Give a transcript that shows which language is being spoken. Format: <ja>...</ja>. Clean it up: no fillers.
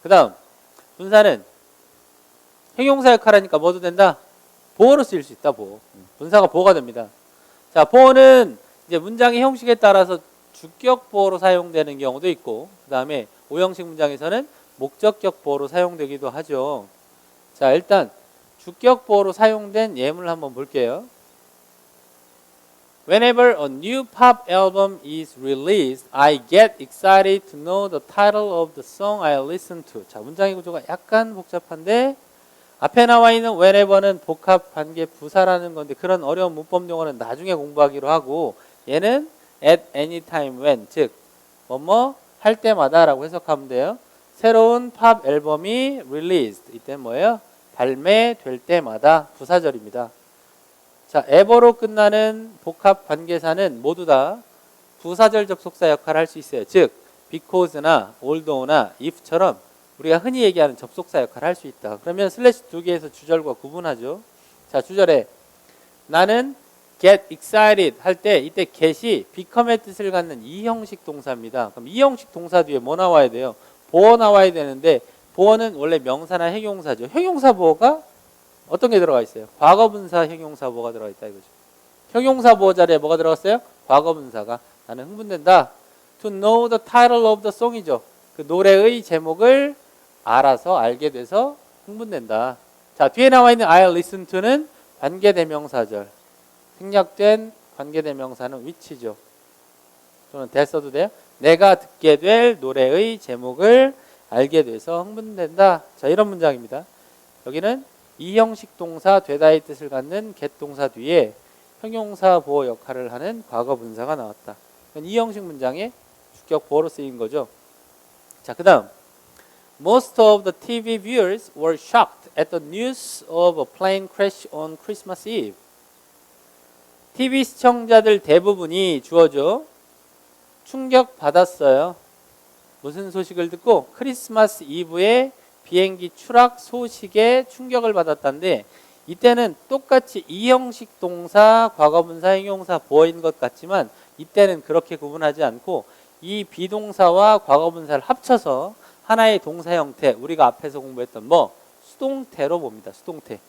<ko>그 다음, 분사는 형용사 역할하니까 뭐도 된다? 보어로 쓰일 수 있다. 보어. 분사가 보어가 됩니다. 자, 보어는 이제 문장의 형식에 따라서 주격 보어로 사용되는 경우도 있고, 그 다음에 오형식 문장에서는 목적격 보어로 사용되기도 하죠. 자, 일단 주격 보어로 사용된 예문을 한번 볼게요.</ko> <en>Whenever a new pop album is released, I get excited to know the title of the song I listen to.</en> <ko>자, 문장의 구조가 약간 복잡한데 앞에 나와 있는 whenever는 복합 관계 부사라는 건데 그런 어려운 문법 용어는 나중에 공부하기로 하고, 얘는</ko> <en>at any time when,</en> <ko>즉 뭐뭐 할 때마다 라고 해석하면 돼요. 새로운 팝 앨범이 released, 이때는 뭐예요? 발매될 때마다, 부사절입니다. 자, ever로 끝나는 복합 관계사는 모두 다 부사절 접속사 역할을 할 수 있어요. 즉 because나 although나 if처럼 우리가 흔히 얘기하는 접속사 역할을 할 수 있다. 그러면 슬래시 2개에서 주절과 구분하죠. 자, 주절에 나는</ko> <en>get excited</en> <ko>할 때 이때 get이 become의 뜻을 갖는 이형식 동사입니다. 그럼 이형식 동사 뒤에 뭐 나와야 돼요? 보어 나와야 되는데 보어는 원래 명사나 형용사죠. 형용사 보어가 어떤 게 들어가 있어요? 과거분사 형용사 보어가 들어가 있다 이거죠. 형용사 보어 자리에 뭐가 들어갔어요? 과거분사가 나는 흥분된다.</ko> <en>To know the title of the song이죠.</en> <ko>그 노래의 제목을 알아서 알게 돼서 흥분된다. 자, 뒤에 나와 있는</ko> <en>I'll listen to</en> <ko>는 관계대명사절. 생략된 관계대명사는 which죠. 또는 that 써도 돼요. 내가 듣게 될 노래의 제목을 알게 돼서 흥분된다. 자, 이런 문장입니다. 여기는 이형식 동사 되다의 뜻을 갖는 get 동사 뒤에 형용사 보어 역할을 하는 과거 분사가 나왔다. 이 형식 문장에 주격 보어로 쓰인 거죠. 자, 그 다음</ko> <en>Most of the TV viewers were shocked at the news of a plane crash on Christmas Eve.</en> <ko>TV 시청자들 대부분이 주어져 충격받았어요. 무슨 소식을 듣고? 크리스마스 이브에 비행기 추락 소식에 충격을 받았다는데 이때는 똑같이 이형식 동사, 과거분사, 형용사, 보어인 것 같지만 이때는 그렇게 구분하지 않고 이 비동사와 과거분사를 합쳐서 하나의 동사 형태, 우리가 앞에서 공부했던 수동태로 봅니다. 수동태.</ko>